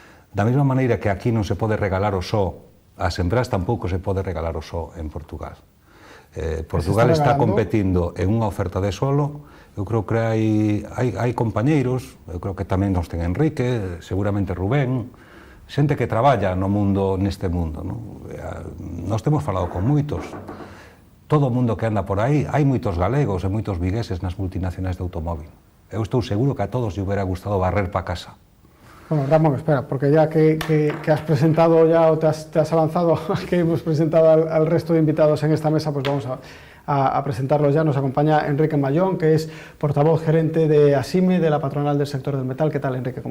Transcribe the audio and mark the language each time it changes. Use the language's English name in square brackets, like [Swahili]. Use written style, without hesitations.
[Galician] Da mesma maneira que aquí non se pode regalar o só, as empresas tampouco se pode regalar o só en Portugal. Portugal está competindo en unha oferta de solo. Eu creo que hai compañeiros, eu creo que tamén nos ten Enrique, seguramente Rubén, xente que traballa no mundo, neste mundo, non? Nós temos falado con moitos. Todo o mundo que anda por aí, hai moitos galegos e moitos vigueses nas multinacionais de automóvil. Eu estou seguro que a todos lle hubiera gustado barrer para casa. [Spanish] Bueno, Ramón, espera, porque ya que has presentado ya o te has avanzado que hemos presentado al resto de invitados en esta mesa, pues vamos a presentarlos ya. Nos acompaña Enrique Mayón, que es portavoz gerente de ASIME, de la patronal del sector del metal. ¿Qué tal, Enrique?